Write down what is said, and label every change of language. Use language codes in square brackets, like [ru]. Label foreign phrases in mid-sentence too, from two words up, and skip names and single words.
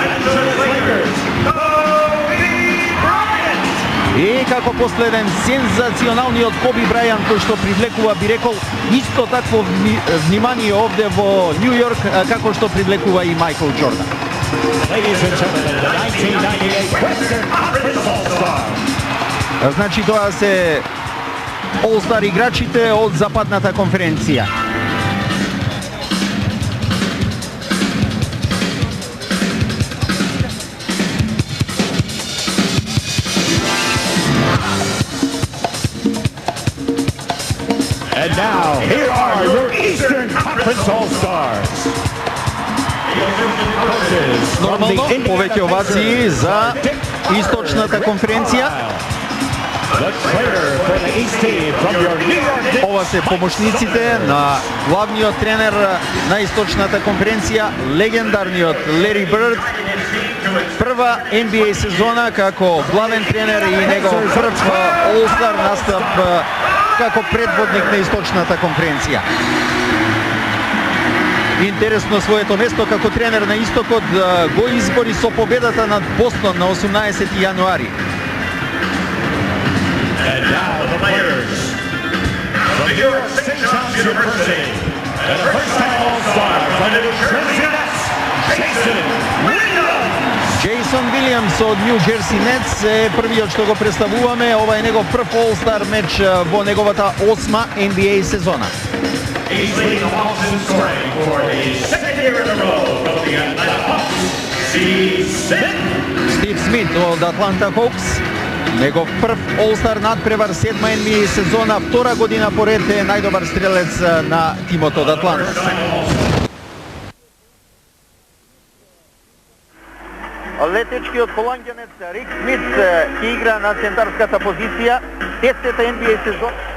[mk] И како последен, сензационалниот Коби Брајант, кој што привлекува, би рекол, исто такво внимание овде во Њу Јорк, како што привлекува и Мајкл Џордан. [en] Ladies and gentlemen, the 1998 Western Conference All-Star. [mk] Значи тоа се All-Star играчите од западната конференција. [en] And now, here are your Eastern Conference All-Stars. [mk] Нормално, повеќе овации за Источната конференција. Ова се помошниците на главниот тренер на Источната конференција, легендарниот Лери Бирд. Прва NBA сезона како главен тренер и негов прв All-Star настап како предводник на источната конференција. Интересно, своето место како тренер на Истокот го избори со победата над Бостон на 18 јануари. [en] And now the players from the New York St. John's University, and the first-time All-Star from the New Jersey Nets, Jason Williams. [mk] Джейсон Вилијамс од Нью Джерси Нетс е првиот што го представуваме. Ова е негов прв All-Star меч во неговата 8-ма NBA сезона. [en] He's leading the Hawks in scoring for the second year in a row from the Atlanta Hawks, Steve Smith. [mk] Стив Смит од Атланта Хокс. Негов прв All-Star надпревар 7-ма NBA сезона, втора година поред е најдобар стрелец на тимот од Атланта. Летечкиот холанѓанец Рик Смит ќе игра на центарската позиција, 10-та NBA сезона.